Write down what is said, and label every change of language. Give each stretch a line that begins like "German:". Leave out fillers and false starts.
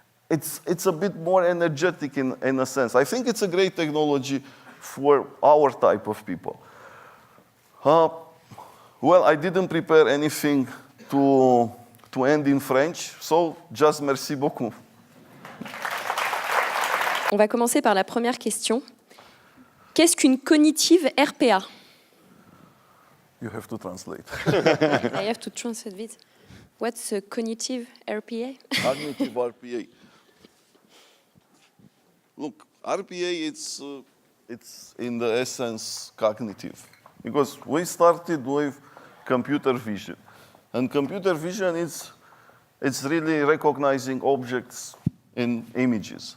English: It's a bit more energetic in a sense. I think it's a great technology for our type of people. Well, I didn't prepare anything to end in French, so just
French: merci beaucoup. On va commencer par la première question. Qu'est-ce qu'une cognitive RPA?
English: You have to translate. I have to translate this. What's a cognitive RPA? Cognitive RPA. Look, RPA, it's in the essence cognitive. Because we started with computer vision. And computer vision it's really recognizing objects in images.